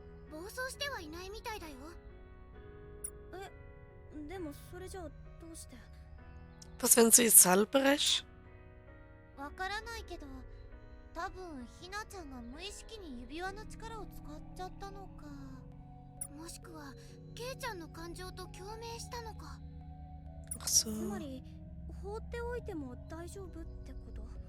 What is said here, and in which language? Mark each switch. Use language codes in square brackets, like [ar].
[ja] 暴走してはいないみたいだよ。え、でもそれじゃあどうして？ [de] Was, wenn sie es selber ist? [ja] わからないけど、多分ひなちゃんが無意識に指輪の力を使っちゃったのか、もしくはケイちゃんの感情と共鳴したのか。 [de] Ach [ja] つ [de] so. [ja] まり放っておいても大丈夫ってこと？